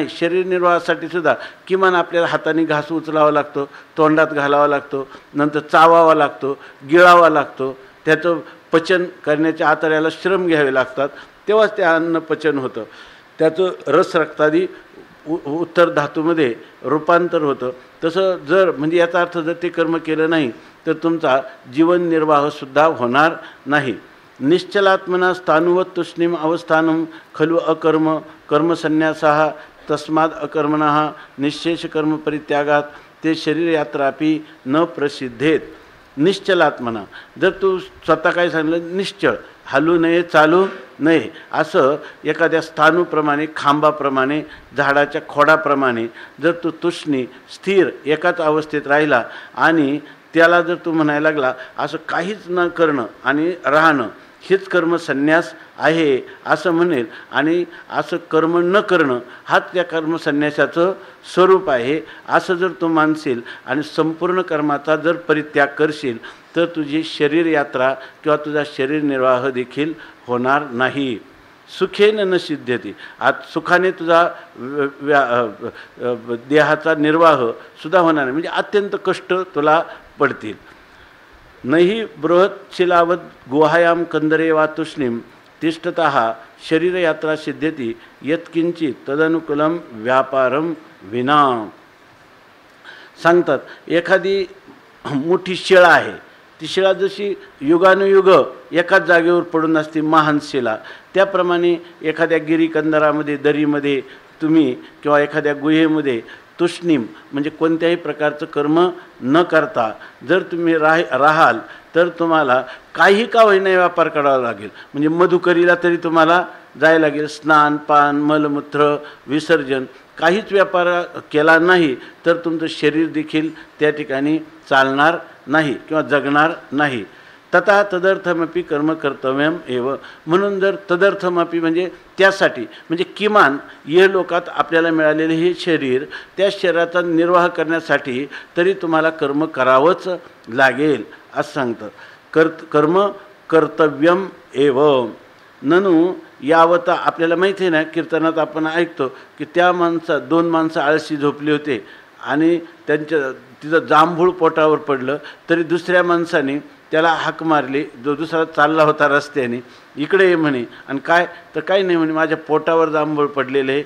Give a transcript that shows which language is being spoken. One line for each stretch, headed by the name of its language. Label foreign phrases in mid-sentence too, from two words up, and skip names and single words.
Marathi: शरीर निर्वाहासाठी सुद्धा किमान आपल्याला हाताने घास उचलावा लागतो, तोंडात घालावा लागतो, नंतर चावावा लागतो, गिळावा लागतो, त्याचं पचन करण्याच्या आतड्याला श्रम घ्यावे लागतात, तेव्हाच ते अन्न पचन होतं, त्याचं रस रक्तादी उत्तर धातूमध्ये रूपांतर होतं. तसं जर म्हणजे याचा अर्थ जर ते कर्म केलं नाही तर तुमचा जीवननिर्वाहसुद्धा होणार नाही.
Sanskrit: निश्चलात्मना स्थानुवत तुष्णीम अवस्थानं खलु अकर्म कर्मसन्यासाः तस्माद अकर्मणः निश्शेष कर्म परित्यागात ते शरीरयात्रापी न प्रसिद्धेत. निश्चलात्मना,
Marathi: जर तू स्वतः काय सांगितलं? निश्चळ, हलू नये, चालू नये, असं एखाद्या स्थानूप्रमाणे, खांबाप्रमाणे, झाडाच्या खोडाप्रमाणे जर तू तुष्णी स्थिर एकाच अवस्थेत राहिला आणि त्याला जर तू म्हणायला लागला असं काहीच न करणं आणि राहणं हेच कर्मसन्यास आहे असं म्हणेल आणि असं कर्म न करणं हाच त्या कर्मसन्यासाचं स्वरूप आहे असं जर तू मानशील आणि संपूर्ण कर्माचा जर परित्याग करशील तर तुझी शरीर यात्रा किंवा तुझा शरीर निर्वाह देखील होणार नाही.
Sanskrit: सुखेन न सिद्ध्यति,
Marathi: आज सुखाने तुझा देहाचा निर्वाह सुद्धा होणार नाही, म्हणजे अत्यंत कष्ट तुला पडतील.
Sanskrit: नहि बृहत्शिलावत गुहायां कंदरे वा तुष्णीम तिष्ठतः शरीरयात्रा सिद्ध्यति यत्किंचित तदनुकूलम व्यापारम विना.
Marathi: सांगतात एखादी मोठी शिळा आहे, ती शिळा जशी युगानुयुग एकाच जागेवर पडून असते महान शिला, त्याप्रमाणे एखाद्या गिरीकंदरामध्ये दरीमध्ये तुम्ही किंवा एखाद्या गुहेमध्ये तुष्णीम म्हणजे कोणत्याही प्रकारचं कर्म न करता जर तुम्ही राहाल तर तुम्हाला काही का होईना व्यापार करावा लागेल. म्हणजे मधुकरीला तरी तुम्हाला जायला लागेल. स्नान पान मलमूत्र विसर्जन काहीच व्यापार केला नाही तर तुमचं शरीर देखील त्या ठिकाणी चालणार नाही किंवा जगणार नाही.
Sanskrit: तथा तदर्थमपि कर्म कर्तव्यम एव.
Marathi: म्हणून जर तदर्थमपि म्हणजे त्यासाठी, म्हणजे किमान ये लोकात आपल्याला मिळालेले हे शरीर, त्या शरीराचा निर्वाह करण्यासाठी तरी तुम्हाला कर्म करावंच लागेल असं सांगतं.
Sanskrit: कर्म कर्तव्यम एव. ननु यावता.
Marathi: आपल्याला माहिती आहे ना, कीर्तनात आपण ऐकतो की त्या दोन माणसं आळशी झोपली होते आणि तिचं जांभूळ पोटावर पडलं, तरी दुसऱ्या माणसाने त्याला हाक मारली, जो दुसरा चालला होता रस्त्याने, इकडे ये म्हणे. आणि काय तर काही नाही म्हणे, माझ्या पोटावर जांभूळ पडलेले आहे.